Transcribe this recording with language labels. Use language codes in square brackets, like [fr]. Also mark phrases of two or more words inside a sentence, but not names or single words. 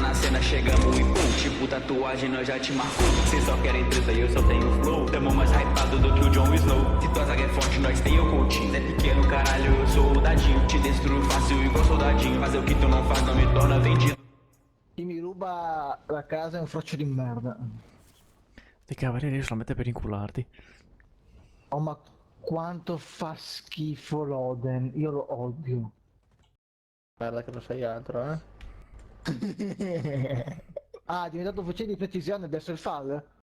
[pt] nós chegamos e pum, tipo tatuagem nós já te marcou. Cês só querem treta e eu só tenho flow. Tamo mais hypado do que o Jon Snow. Se tua zaga é forte, nós tem o Coutinho. É pequeno, caralho, eu sou o Dadinho. Te destruo fácil igual soldadinho. Fazer o que tu não faz não me torna vendido. [it] Chi mi ruba la casa è un froccio di merda. Dei cavalieri solamente per incularti. Oh, ma quanto fa schifo Loden, io lo odio. Guarda che lo sai altro, eh. Ah, è diventato fucile di precisione adesso il fall?